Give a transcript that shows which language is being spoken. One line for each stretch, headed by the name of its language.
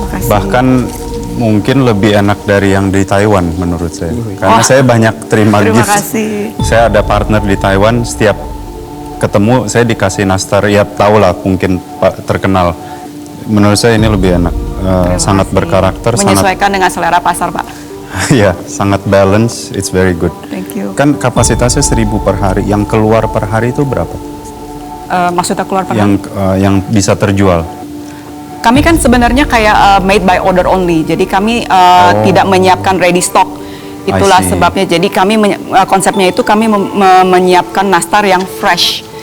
Indonesian: Bahkan mungkin lebih enak dari yang di Taiwan menurut saya. Karena saya banyak terima gift. Saya ada partner di Taiwan, setiap ketemu saya dikasih nastar, ya tau lah mungkin terkenal. Menurut saya ini lebih enak. sangat berkarakter, sangat menyesuaikan dengan selera pasar, Pak. ya, sangat balance,
English: it's very good. Thank you.
Indonesian: Kan kapasitasnya 1.000 per hari, yang keluar per hari itu berapa? Maksudnya keluar per Yang bisa terjual? Kami kan sebenarnya kayak
English: made by order only,
Indonesian: jadi kami tidak menyiapkan ready stock. Itulah
English: I see.
Indonesian: sebabnya. Jadi kami konsepnya itu kami menyiapkan nastar yang fresh.